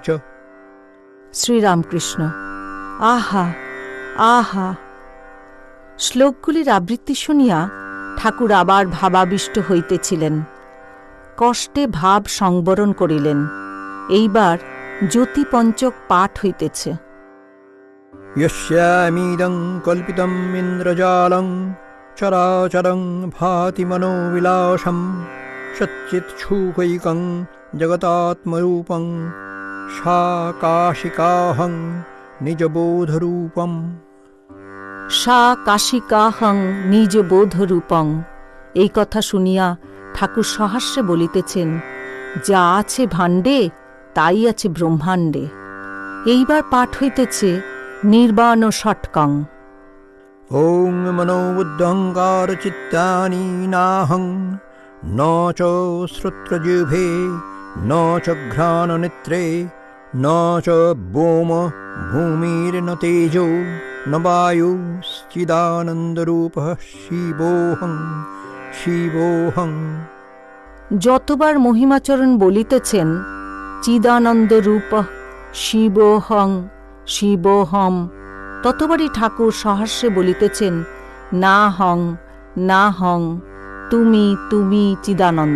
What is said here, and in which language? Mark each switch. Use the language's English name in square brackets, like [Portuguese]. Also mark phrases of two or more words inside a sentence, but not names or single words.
[Bangla] শ্রীরামকৃষ্ণ। আহা আহা! শ্লোকগুলির আবৃত্তি শুনিয়া ঠাকুর আবার ভাবাবিষ্ট হইতেছিলেন। কষ্টে ভাব সংবরণ করিলেন। এইবার জ্যোতিপঞ্চক পাঠ হইতেছে। [Sanskrit] यस्यामीदं कल्पितं इन्द्रजालं चराचरं भाति मनोविलासं, सच्चित्छूकैकं जगतात्मरूपं, सा काशिकाहं निजबोधरूपम्। সা কাশিকাহং নিজ বোধরূপং। [Bangla] এই কথা শুনিয়া ঠাকুর সহাস্যে বলিতেছেন, যা আছে ভাণ্ডে তাই আছে ব্রহ্মাণ্ডে। এইবার পাঠ হইতেছে নির্বাণ ষটকং। [Sanskrit] ॐ मनोबुद्धहङ्कारचित्तानि नाहं, न च श्रोत्रजिह्वे न च घ्राणनेत्रे, न च व्योम भूमिर्न तेजो न वायुश्चिदानन्दरूपः शिवोऽहं शिवोऽहं। [Bangla] যতবার মহিমাচরণ বলিতেছেন [Sanskrit] চিদানন্দ রূপ শিবোহং শিবোহম, [Bangla] ততবারই ঠাকুর সহাস্যে বলিতেছেন না হং না হং, তুমি তুমি চিদানন্দ।